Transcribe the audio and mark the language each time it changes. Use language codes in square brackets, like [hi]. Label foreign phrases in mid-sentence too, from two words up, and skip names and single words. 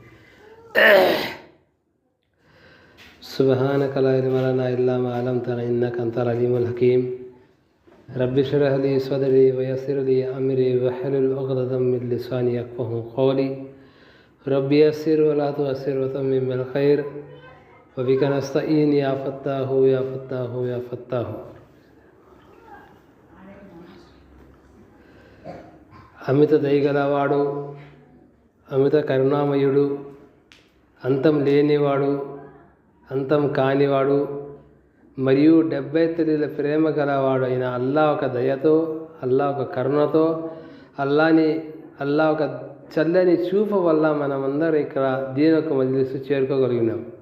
[ar] سبحانك لا علم لنا إلا ما علمتنا إنك أنت العليم الحكيم. رب اشرح لي صدري ويسر لي أمري واحلل عقدة من لساني يفقهوا قولي. رب يسر ولا تعسر وتمم بالخير وبك نستعين يا فتاح يا فتاح يا فتاح. [te] అమిత దయగలవాడు, అమిత కరుణామయుడు, అంతం లేనివాడు, అంతం కానివాడు మరియు 70 తల్లిల ప్రేమ గలవాడు అయిన అల్లా ఒక దయతో, అల్లా ఒక కరుణతో, అల్లా ఒక చల్లని చూపు వల్ల మనమందరం ఇక్కడ దీని ఒక మజ్లిస్ చేరుకోగలిగినాం.